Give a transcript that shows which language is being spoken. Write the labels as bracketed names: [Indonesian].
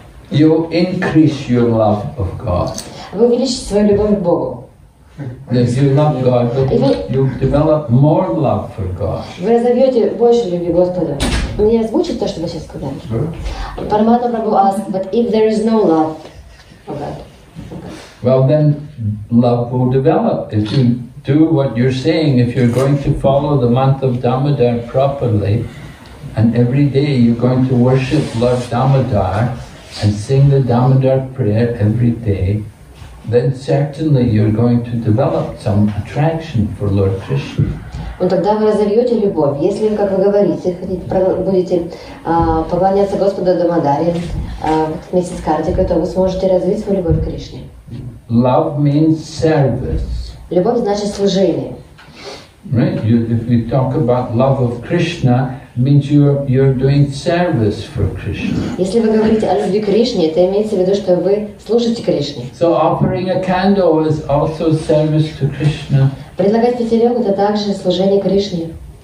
[English] You increase your love of God. [Russian] Вы увеличите свою любовь к Богу. [English] If you love God, you develop more love for God. [Russian] Вы разовьете больше любви к Господу. Мне озвучить то, что вы сейчас сказали? [English] Параматма Прабhu asked, but if there is no love for God? Well, then love will develop. If you do what you're saying, if you're going to follow the month of Damodar properly, and every day you're going to worship Lord Damodar and sing the Damodar prayer every day, then certainly you're going to develop some attraction for Lord Krishna. [Russian] Но тогда вы разовьете любовь. Если, как вы говорите, будете поклоняться Господу Дамодаре в месяц Картика, то вы сможете развить свою любовь к Кришне. [English] Love means service. [Russian] Любовь значит служение. [English] Right? If you talk about love of Krishna, it means you're doing service for Krishna. [Russian] Если вы говорите о любви к Кришне, это имеется в виду, что вы служите Кришне. [English] So offering a candle is also service to Krishna. [Russian] Предлагать фитилек — это также служение Кришне.